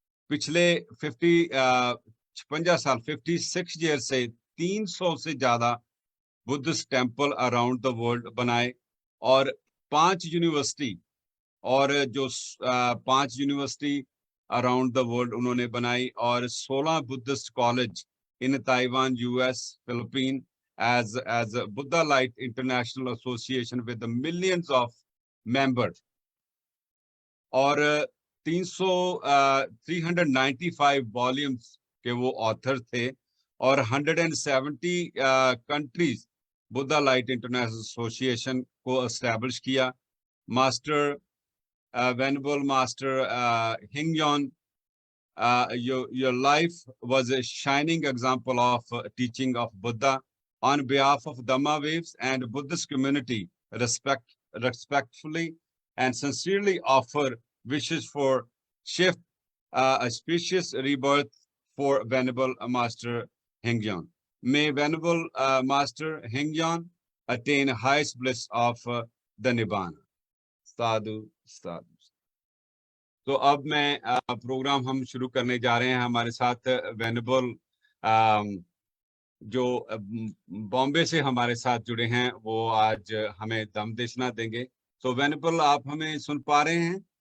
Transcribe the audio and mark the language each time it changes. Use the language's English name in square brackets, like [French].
[Hindi] पिछले 56 साल 56 ईयर से 300 से ज्यादा Buddhist temple [English] around the world [Hindi] बनाए और 5 यूनिवर्सिटी और जो 5 यूनिवर्सिटी अराउंड द वर्ल्ड उन्होंने बनाई और 16 Buddhist college [English] in Taiwan, US, Philippines, as a Buddha Light International Association with the millions of members. [Hindi] और 395 वॉल्यूम्स के वो ऑथर थे और 170 countries Buddha light international association को एस्टैब्लिश किया. [English] Master Venerable Master Hingyon, your life was a shining example of teaching of Buddha. On behalf of Dhamma Waves and Buddhist community, respectfully and sincerely offer wishes for shift, auspicious rebirth for Venerable Master Hingyon. May Venerable Master Hingyon attain highest bliss of the Nibbana. [Pali] साधु साधु. [Hindi] तो अब मैं programme हम शुरू करने जा रहे हैं. हमारे साथ वेनेबल जो बॉम्बे से हमारे साथ जुड़े हैं वो आज हमें धम्म देशना देंगे. तो वेनेबल, आप हमें सुन पा रहे हैं?